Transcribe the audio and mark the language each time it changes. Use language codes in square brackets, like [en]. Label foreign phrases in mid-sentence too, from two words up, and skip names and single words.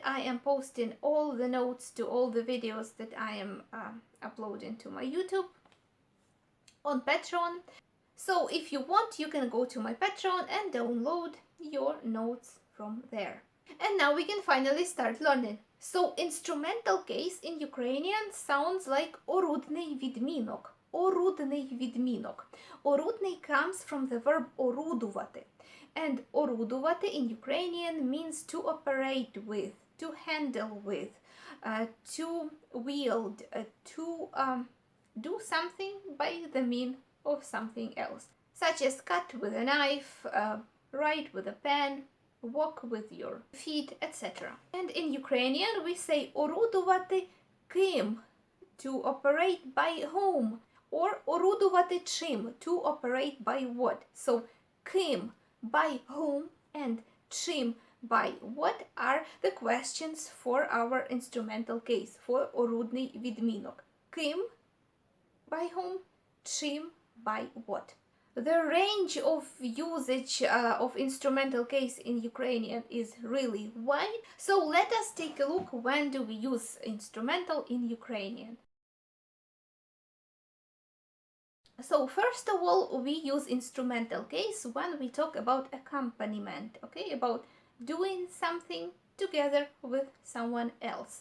[en] I am posting all the notes to all the videos that I am uploading to my YouTube on Patreon. So if you want, you can go to my Patreon and download your notes from there. And now we can finally start learning. So instrumental case in Ukrainian sounds like [uk] орудний відмінок. Орудний відмінок. [en] Орудний comes from the verb орудувати. And орудувати in Ukrainian means to operate with, to handle with, to wield, to do something by the mean of something else, such as cut with a knife, write with a pen, walk with your feet, etc. And in Ukrainian we say [uk] орудувати ким, [en] to operate by whom, or [uk] орудувати чим, [en] to operate by what. So ким, by whom, and чим, by what are the questions for our instrumental case, for [uk] орудний відмінок. [en] Ким, by whom, чим, by what. The range of usage of instrumental case in Ukrainian is really wide, so let us take a look when do we use instrumental in Ukrainian. So first of all, we use instrumental case when we talk about accompaniment, okay, about doing something together with someone else.